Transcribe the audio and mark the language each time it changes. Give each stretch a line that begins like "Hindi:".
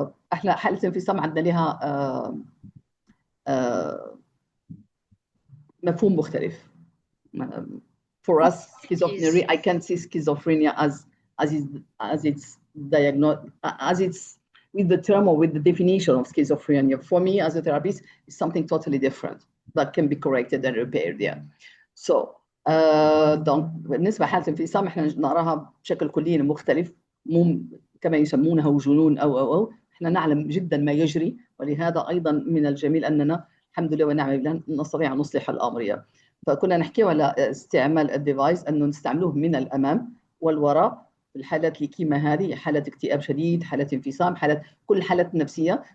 Arabic: فاحنا حالة انفصام عندنا لها مفهوم مختلف.
English: For us, schizophrenia, I can see schizophrenia as it's diagnosed, as it's with the term or with the definition of schizophrenia. For me, as a therapist, it's something totally different that can be corrected and repaired. Yeah. So,
French: donc
Arabic: بالنسبة لحالة الانفصام احنا نراها بشكل كلي مختلف، مو كما يسمونها جنون أو احنا نعلم جدا ما يجري، ولهذا أيضا من الجميل أننا الحمد لله ونعم بالله نستطيع أن نصلح الأمر. فكنا نحكي على استعمال الديفايس أنه نستعملوه من الأمام والوراء في الحالات اللي كيما هذه، حالات اكتئاب شديد، حالات انفصام، حالات كل حالات نفسية.